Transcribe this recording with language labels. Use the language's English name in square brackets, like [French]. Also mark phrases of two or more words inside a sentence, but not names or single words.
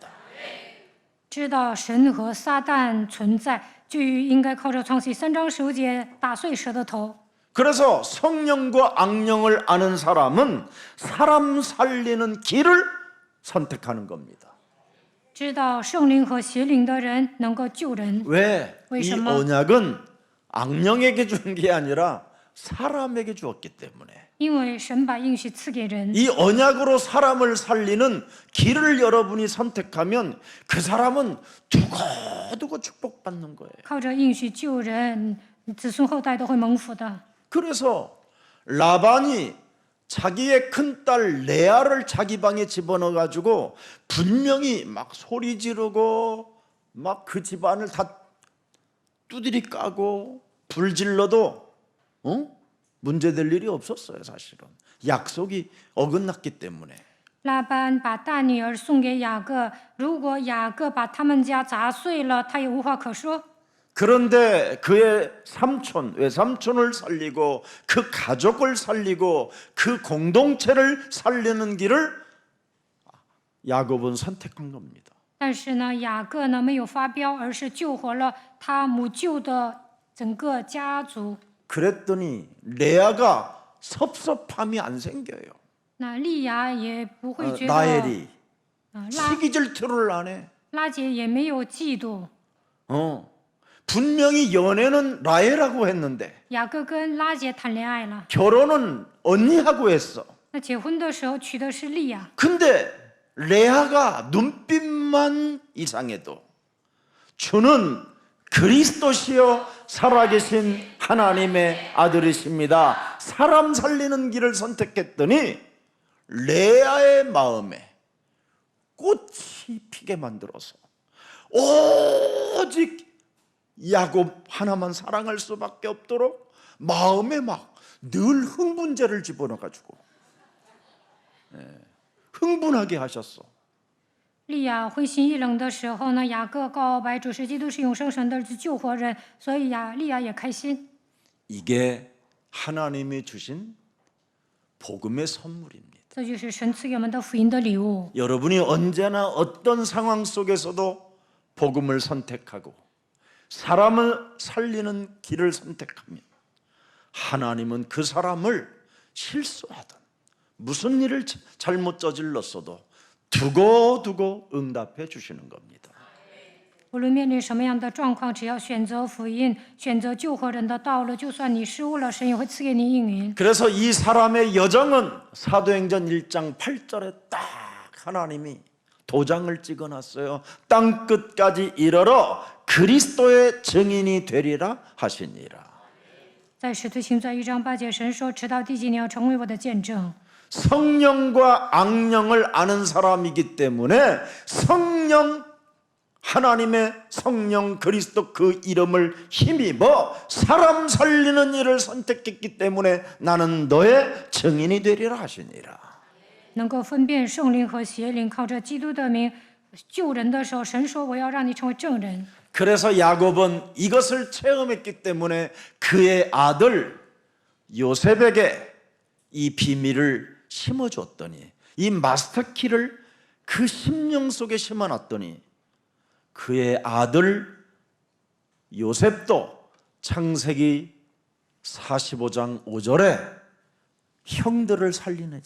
[Chinese] 知道神和撒旦存在，就应该靠着创世纪3章15节打碎蛇的头。 [Korean] 그래서 성령과 악령을 아는 사람은 사람 살리는 길을 선택하는 겁니다. [Chinese] 知道圣灵和邪灵的人能够救人， [Korean] 왜? 이 [Chinese] 为什么？ [Korean] 언약은 악령에게 준 게 아니라 사람에게 주었기 때문에 [Chinese] 因为神把应许赐给人。 [Korean] 이 언약으로 사람을 살리는 길을 여러분이 선택하면 그 사람은 두고두고 축복받는 거예요. [Chinese] 靠着应许救人，子孙后代都会蒙福的。 [Korean] 그래서 라반이 자기의 큰딸 레아를 자기 방에 집어넣어 가지고 분명히 막 소리 지르고 막 그 집안을 다 두드리 까고 불질러도 문제될 일이 없었어요. 사실은 약속이 어긋났기 때문에. [Chinese] 拉班把大女儿送给雅各，如果雅各把他们家砸碎了，他也无话可说。 [Korean] 그런데 그의 삼촌, 외삼촌을 살리고 그 가족을 살리고 그 공동체를 살리는 길을 야곱은 선택한 겁니다. [Chinese] 但是呢，雅各呢没有发飙，而是救活了他母舅的整个家族。 [Korean] 그랬더니 레아가 섭섭함이 안 생겨요. [Chinese] 那利亚也不会觉得， [Korean] 라헬이 [Chinese] 拉 [Korean] 시기 질투를 안 해. [Chinese] 拉姐也没有嫉妒。 [Korean] 분명히 연애는 라헬하고 했는데 [Chinese] 雅各跟拉姐谈恋爱了， [Korean] 결혼은 언니하고 했어. [Chinese] 那结婚的时候娶的是利亚， [Korean] 근데 레아가 눈빛만 이상해도 주는 그리스도시여 살아계신 하나님의 아들이십니다. 사람 살리는 길을 선택했더니 레아의 마음에 꽃이 피게 만들어서 오직 야곱 하나만 사랑할 수밖에 없도록 마음에 막 늘 흥분제를 집어넣어가지고 흥분하게 하셨어. [Chinese] 利亚灰心意冷的时候呢，雅各告白主是基督是永生神的儿子救活人，所以利亚也开心。 [Korean] 이게 하나님이 주신 복음의 선물입니다. [Chinese] 这就是神赐给我们的福音的礼物。 [Korean] 여러분이 언제나 어떤 상황 속에서도 복음을 선택하고 사람을 살리는 길을 선택하면 하나님은 그 사람을 실수하든 무슨 일을 잘못 저질렀어도 두고두고 응답해 주시는 겁니다. [Chinese] 无论面临什么样的状况，只要选择福音，选择救活人的道路，就算你失误了，神也会赐给你应允。 [Korean] 그래서 이 사람의 여정은 사도행전 1장 8절에 딱 하나님이 도장을 찍어놨어요. 땅 끝까지 이르러 그리스도의 증인이 되리라 하시니라. [Chinese] 在使徒行传1章8节，神说：“直到地极，你要成为我的见证。” [Korean] 성령과 악령을 아는 사람이기 때문에 성령 하나님의 성령 그리스도 그 이름을 힘입어 사람 살리는 일을 선택했기 때문에 나는 너의 증인이 되리라 하시니라. [Chinese] 能够分辨圣灵和邪灵，靠着基督的名救人的时候，神说：“我要让你成为证人。” [Korean] 그래서 야곱은 이것을 체험했기 때문에 그의 아들 요셉에게 이 비밀을 심어줬더니 이 마스터키를 그 심령 속에 심어놨더니 그의 아들 요셉도 창세기 45장 5절에 형들을 살리내자.